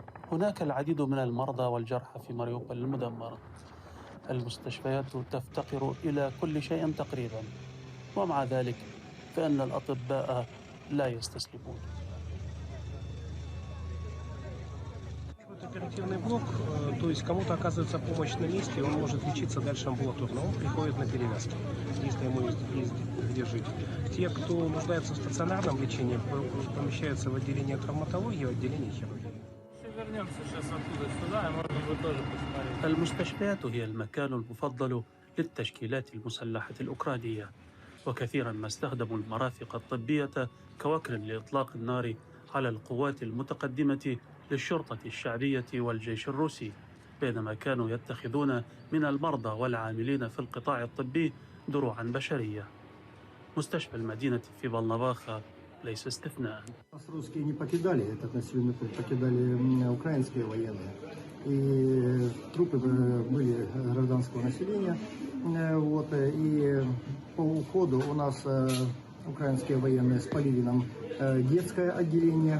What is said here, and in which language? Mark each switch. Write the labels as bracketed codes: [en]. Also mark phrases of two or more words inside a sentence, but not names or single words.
[ar] هناك العديد من المرضى والجرحى في ماريوبول المدمرة. المستشفيات تفتقر إلى كل شيء تقريبا، ومع ذلك فإن الأطباء لا يستسلمون. [ru] Оперативный блок, то есть кому-то оказывается помощь на месте, и он может лечиться дальше амбулаторно, он приходит на перевязки, если ему есть где жить. Те, кто нуждается в стационарном лечении, помещаются в отделение травматологии, в отделение хирургии. Вернемся сейчас оттуда сюда, и можно будет тоже посмотреть. [ar] المستشفيات هي المكان المفضل للتشكيلات المسلحة الأوكرانية، وكثيرا ما استخدموا المرافق الطبية كوكر لإطلاق النار على القوات المتقدمة للشرطة الشعبية والجيش الروسي، بينما كانوا يتخذون من المرضى والعاملين في القطاع الطبي دروعا بشرية. مستشفى المدينة في Волноваха ليس استثناء. [ru] Русские не покидали этот населенный пункт, покидали украинские военные. И трупы были гражданского населения. Вот, и по уходу у нас украинские военные спалили нам детское отделение.